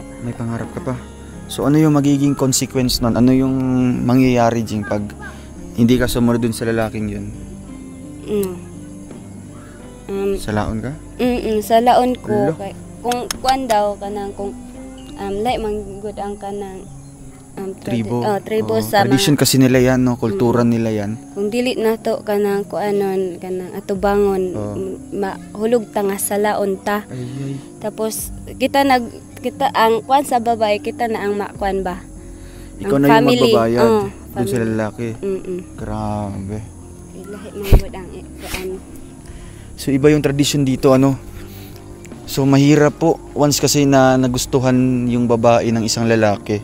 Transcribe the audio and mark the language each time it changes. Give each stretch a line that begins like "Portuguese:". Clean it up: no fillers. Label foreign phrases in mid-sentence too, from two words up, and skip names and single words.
Filipino: May pangarap ka pa. So ano yung magiging consequence nun? Ano yung mangyayari, Jing, pag hindi ka sumunod dun sa lalaking yun?
Cebuano: Sa laon ka? Sa laon ko. Lo. Kung kuan daw kanang kung like manggod ang kanang Tribo. Tribo sa
Filipino: tradition kasi nila yan, no? Kultura nila yan.
Cebuano: Kung dili na to kanang kuanon kanang atubangon mahulog ta nga sa laon ta. Ay. Tapos kita ang kuan sa babae kita na ang makuan ba.
Filipino: Ikaw ang na yung family. magbabayad dun sa Family. lalaki. Grabe.
Cebuano: Lahi manggod ang kuan.
Filipino: So iba yung tradition dito, So mahirap po once kasi na nagustuhan yung babae ng isang lalaki.